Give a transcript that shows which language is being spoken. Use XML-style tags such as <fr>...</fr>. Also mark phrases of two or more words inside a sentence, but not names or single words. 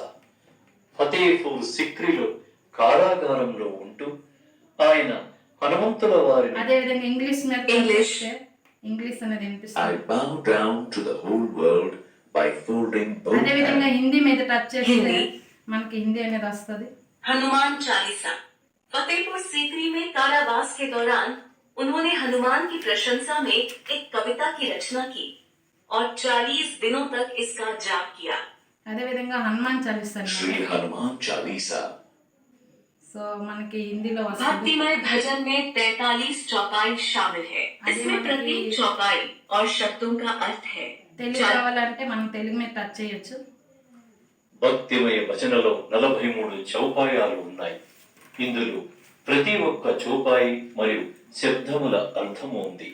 <te>ఫతేపూర్ సిక్రీలో కారాగారంలో ఉంటూ ఆయన హనుమంతుల వారిని, అదేవిధంగా ఇంగ్లీష్ మీద ఇంగ్లీష్ అనేది వినిపిస్తుంది. అదేవిధంగా హిందీ మీద టచ్ చేస్తే మనకి హిందీ అనేది వస్తుంది.</te> <hi>हनुमान चालीसा। फतेहपुर सीकरी में कारावास के दौरान उन्होंने हनुमान की प्रशंसा में एक कविता की रचना की और 40 दिनों तक इसका जाप किया।</hi> <te>అదేవిధంగా హనుమాన్ చాలీసా, శ్రీ హనుమాన్ చాలీసా. సో మనకి హిందీలో వస్తుంది.</te> <hi>भक्तिमय भजन में 43 चौपाई शामिल है। इसमें प्रत्येक चौपाई और शब्दों का अर्थ है।</hi> <te>తెలుగు కావాలంటే మనం తెలుగు మీద టచ్ చేయొచ్చు. భక్తిమయ భజనలో 43 చౌపాయాలు ఉన్నాయి. ఇందులో ప్రతి ఒక్క చౌపాయి మరియు శబ్దముల అర్థము ఉంది.</te>